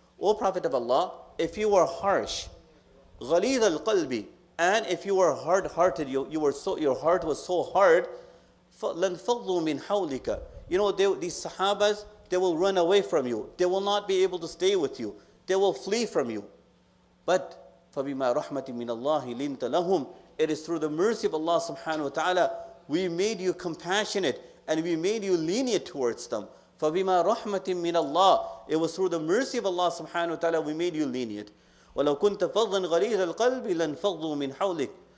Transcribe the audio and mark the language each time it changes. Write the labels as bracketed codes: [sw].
[en] O Prophet of Allah, if you were harsh, [ar] غَلِيظَ الْقَلْبِ, [en] and if you were hard-hearted, your heart was so hard, [ar] لَنْفَضُّوا مِنْ حَوْلِكَ. [en] These Sahabas, they will run away from you. They will not be able to stay with you. They will flee from you. [ar] But فَبِمَا رَحْمَةٍ مِّنَ اللَّهِ لِنْتَ لَهُمْ. [en] It is through the mercy of Allah subhanahu wa ta'ala, we made you compassionate and we made you lenient towards them. [ar] فَبِمَا رَحْمَةٍ مِّنَ اللَّهِ. [en] It was through the mercy of Allah subhanahu wa ta'ala we made you lenient. [ar] وَلَوْ كُنْتَ فَضًّا غَلِيظَ الْقَلْبِ لَنْفَضُّوا مِنْ حَوْلِكَ.